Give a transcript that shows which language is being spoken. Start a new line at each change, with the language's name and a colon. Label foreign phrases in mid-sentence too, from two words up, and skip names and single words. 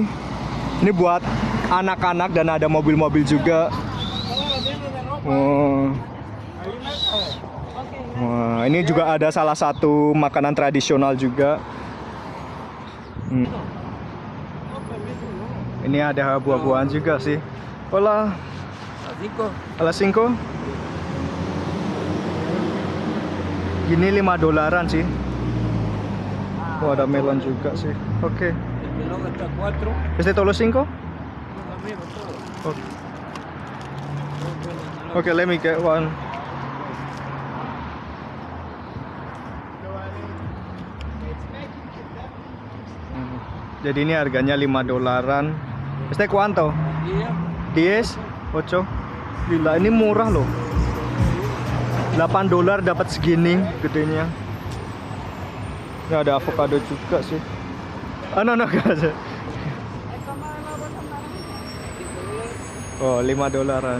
Indonesian: Ini buat anak-anak dan ada mobil-mobil juga. Wah, ini juga ada salah satu makanan tradisional juga. Ini ada buah-buahan juga sih.
Spanish: Hola. A las 5.
Indonesian: Gini $5 sih. Oh, ada melon juga sih. Oke.
Spanish: Melón hasta 4. Este todos los 5? Amigo, todo.
English: Okay, let me get one.
Indonesian: Jadi ini harganya $5.
Spanish: Este cuánto?
Indonesian: Iya. 10, 8. Gila, ini murah loh. $8 dapat segini gedenya. Ini ada avocado juga sih.
English: Ah, no, guys. Oh, $5.